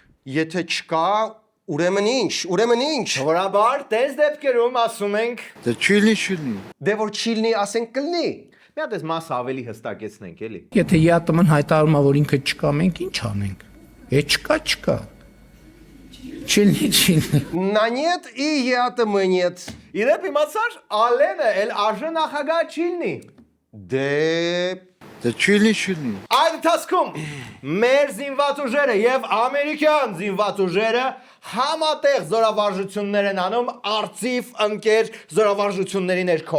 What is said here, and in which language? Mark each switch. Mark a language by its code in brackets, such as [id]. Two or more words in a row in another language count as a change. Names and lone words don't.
[hy] Եթե չկա, ուրեմն ինչ։ Սովորաբար տես դեպքերում ասում ենք, Դե չիլնի։ Դե որ չիլնի, ասենք կլնի։ մի հատ այս մասը ավելի հստակեցնենք, էլի։ Եթե ԵԱՏՄ-ն հայտարարում է, որ ինքը չկա, մենք ինչ անենք։ Չկա։ Չիլնի։ [ru] На нет и ԵԱՏՄ нет։ [hy] Իրեւ իմացար, Ալենը էլ արժե նախագահ չիլնի։ Դե չիլնի։ Այդ ընթացքում մեր զինված ուժերը եւ ամերիկյան զինված ուժերը համատեղ զորավարժություններ են անում արծիվ ընկեր զորավարժությունների ներքո։